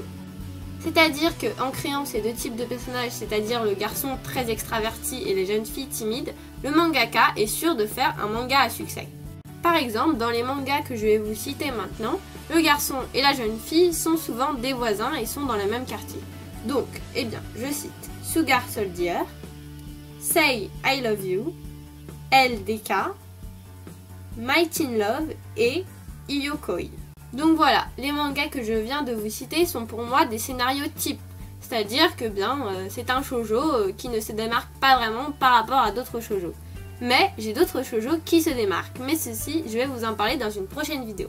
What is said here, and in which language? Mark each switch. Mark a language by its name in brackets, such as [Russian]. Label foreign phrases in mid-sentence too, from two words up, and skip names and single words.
[French] C'est-à-dire qu'en créant ces deux types de personnages, c'est-à-dire le garçon très extraverti et les jeunes filles timides, le mangaka est sûr de faire un manga à succès. Par exemple, dans les mangas que je vais vous citer maintenant, le garçon et la jeune fille sont souvent des voisins et sont dans le même quartier. Donc, eh bien, je cite Sugar Soldier, Say I Love You, LDK, My Teen Love et Iyokoi. Donc voilà, les mangas que je viens de vous citer sont pour moi des scénarios types, c'est-à-dire que c'est un shoujo qui ne se démarque pas vraiment par rapport à d'autres shoujo. Mais j'ai d'autres shoujo qui se démarquent, mais ceci, je vais vous en parler dans une prochaine vidéo.